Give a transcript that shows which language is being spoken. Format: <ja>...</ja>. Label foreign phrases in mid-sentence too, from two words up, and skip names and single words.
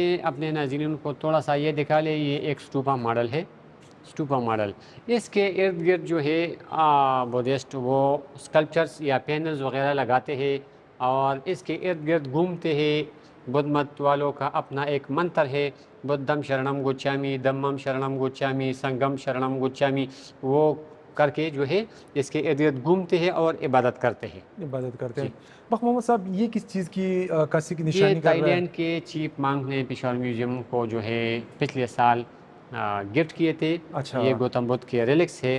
<hi>अपने नाज़रीन को थोड़ा सा ये दिखा ले, ये एक</hi> <en>stupa model</en> <hi>है,</hi> <en>stupa model.</en> <hi>इसके इर्द गिर्द जो है बुद्धिस्ट वो स्कल्पचर्स या पैनल्स वगैरह लगाते हैं और इसके इर्द गिर्द घूमते हैं। बुद्ध मत वालों का अपना एक मंत्र है,</hi> <pi>बुद्धम शरणम गुच्छामि, धम्मम शरणम गुच्छामि, संगम शरणम गुच्छामि।</pi> <hi>वो करके जो है इसके इर्द गिर्द घूमते हैं और इबादत करते हैं। इबादत करते जी, हैं। बख्त मोहम्मद साहब, ये किस चीज़ की अक्कासी की ये निशानी कर रहा है? थाईलैंड के चीफ मांग ने पेशावर म्यूजियम को जो है पिछले साल गिफ्ट किए थे। अच्छा, ये गौतम बुद्ध के रिलिक्स है,</hi>